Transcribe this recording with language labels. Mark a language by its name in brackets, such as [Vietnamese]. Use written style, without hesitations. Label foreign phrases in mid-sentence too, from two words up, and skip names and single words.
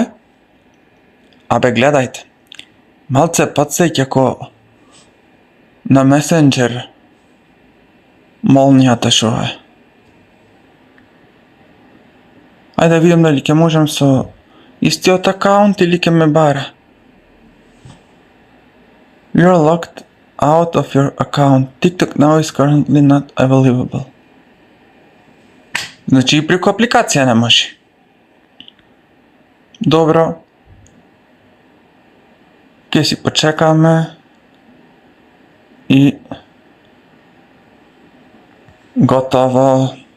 [Macedonian] Абе гледајте. Малце подсеќа ко на месенџер молнијата шо е. Ајде да видим дали ќе можам со истиот акаунт или ќе ме бара. [English] You're locked out of your account. TikTok now is currently not available. [Macedonian] Значи и преку апликација не може. Добро. Ке си почекаме. И готово.